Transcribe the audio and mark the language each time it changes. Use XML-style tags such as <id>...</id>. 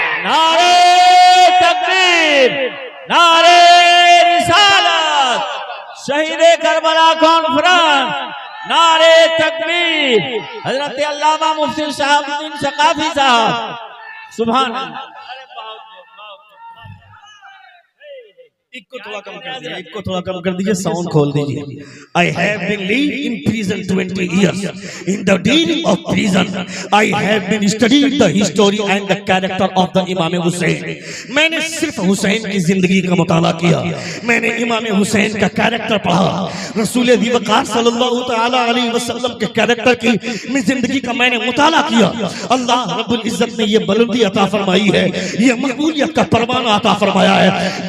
<hi>नारे तकबीर, नारे रिसालत, शहीदे करबला कॉन्फ्रेंस, नारे तकबीर, हजरत अल्लामा मुफ्ती शहाबुद्दीन सकाफी साहब, सुभान अल्लाह। इको थोड़ा कम कर दीजिए, इको थोड़ा कम कर दीजिए, साउंड खोल दीजिए।</hi> <en>I have been lived in prison 20 years. In the dealing of prison, I have been studied the history and the character of the Imam Hussein.</en> <hi>मैंने सिर्फ हुसैन की जिंदगी का मुताला किया, मैंने इमाम हुसैन का कैरेक्टर पढ़ा, रसूल वक़ार सल्लल्लाहु तआला अलैहि वसल्लम के कैरेक्टर की मैं जिंदगी का मैंने मुताला किया। अल्लाह रब्बुल इज्जत ने ये बुलंदी अता फरमाई है, ये मकबूलियत का परवाना अता फरमाया है।</hi>